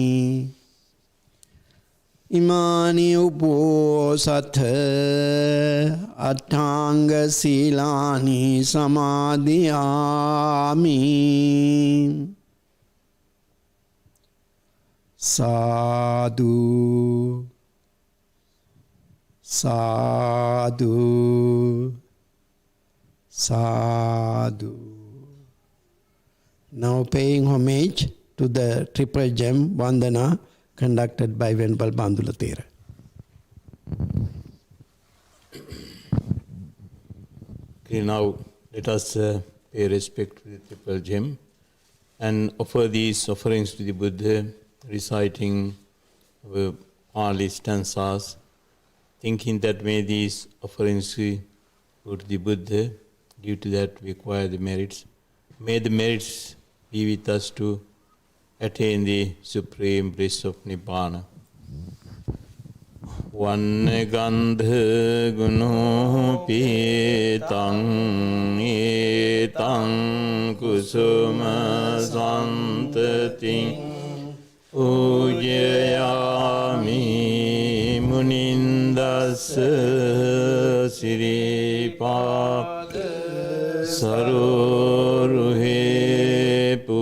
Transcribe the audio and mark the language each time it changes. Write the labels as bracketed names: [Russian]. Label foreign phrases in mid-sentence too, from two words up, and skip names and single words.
[Pali] Imāni uposatha Aṭṭhāṅga sīlāni samādhiyāmi. Sadhu, sadhu, sadhu. [English] Now paying homage to the triple gem Vandana conducted by Venerable Bandula Thera. Okay, now let us pay respect to the triple gem and offer these offerings to the Buddha, reciting Pali stanzas, thinking that may these offerings go to the Buddha. Due to that we acquire the merits. May the merits be with us to attain the supreme bliss of Nibbana. [Pali] Vannagandha guno pītaṃ etaṃ kusuma santatiṃ ujayāmi munindassa siripāpada saroruhe